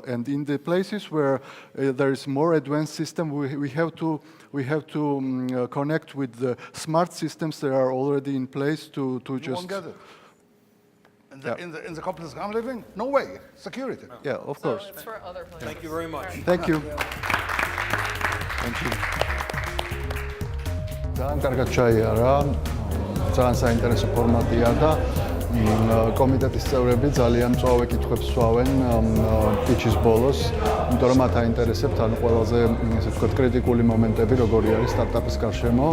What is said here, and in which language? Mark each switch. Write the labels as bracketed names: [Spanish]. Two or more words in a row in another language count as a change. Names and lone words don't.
[English] And in the places where there is more advanced system, we have to connect with the smart systems that are already in place to You just. won't get it. in the complex I'm living, no way, security. Yeah, of So course. it's for other places. Thank you very much. Thank you. Thank you. [Georgian] ძალიან კარგად ჩაიარა, ძალიან საინტერესო ფორმატია და კომიტეტის წევრები ძალიან მწვავე კითხვებს სვავენ პიჩის ბოლოს, იმიტომ რომ მათ აინტერესებთ ანუ ყველაზე ესე ვთქვათ კრიტიკული მომენტები როგორი არის სტარტაპის გარშემო.